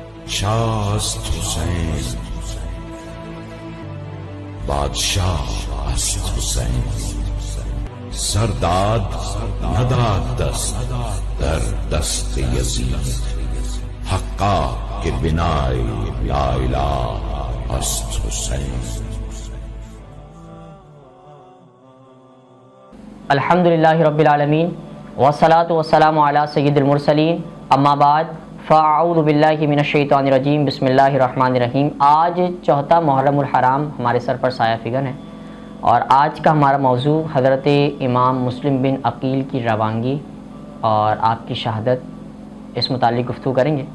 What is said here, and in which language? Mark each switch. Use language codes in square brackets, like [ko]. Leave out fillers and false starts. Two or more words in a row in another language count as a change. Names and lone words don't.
[fa] شاه است حسین، بادشاه است حسین. سرداد نداد دست در دست یزید، حقا که بنای لا اله است حسین. [ar] الحمدللہ رب العالمین والصلاة والسلام علی سید المرسلین، اما بعد فاعوذ باللہ من الشیطان الرجیم، بسم اللہ الرحمن الرحیم۔ [ur] آج چوتھا محرم الحرام ہمارے سر پر سایہ فگن ہے، اور آج کا ہمارا موضوع حضرت امام مسلم بن عقیل کی روانگی اور آپ کی شہادت، اس متعلق گفتگو کریں گے۔